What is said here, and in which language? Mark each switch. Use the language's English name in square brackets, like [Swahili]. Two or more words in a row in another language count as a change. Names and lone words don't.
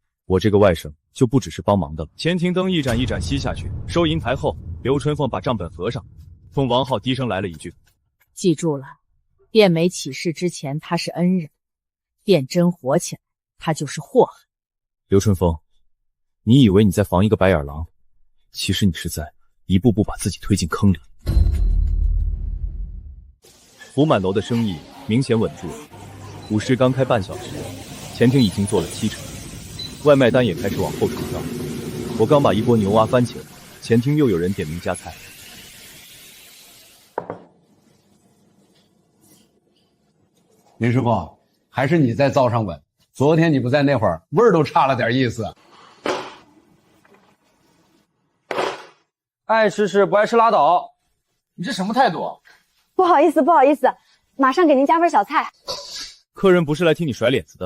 [Chinese] 我這個外甥就不只是幫忙的了。前庭燈一盞一盞熄下去，收銀台後，劉春鳳把賬本合上，冲王浩低聲来了一句：“ 记住了，店没起事之前他是恩人，店真火起来，他就是祸害。” 刘春凤，你以为你在防一個白眼狼，其實你是在一步步把自己推進坑裡。福滿樓的生意明顯穩住了，午市剛開半小時，前庭已經做了70%，外賣單也開始往後傳到。我剛把一鍋牛蛙翻起來，前庭又有人點名加菜。林師傅，還是你在灶上穩。昨天你不在那會兒，味兒都差了點意思。愛吃吃，不愛吃拉倒。你這什麼態度？不好意思，不好意思，馬上給您加份小菜。客人不是來替你甩臉子的。